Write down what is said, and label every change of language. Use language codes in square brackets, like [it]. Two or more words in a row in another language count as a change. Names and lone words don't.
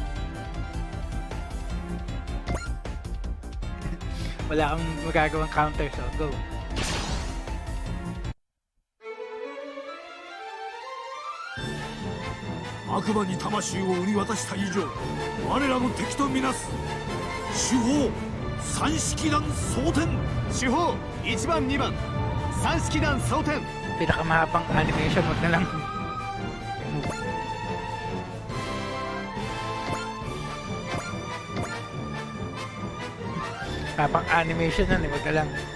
[tl] Wala kang magagawang counter, [en] so go. [ja] 悪魔に魂を売り渡した以上我らの敵とみなす。主砲三式団装填。主砲1番2番三式団装填。 [tl] Pinakamahabang animation, wag na lang. Habang animation na, wag na lang.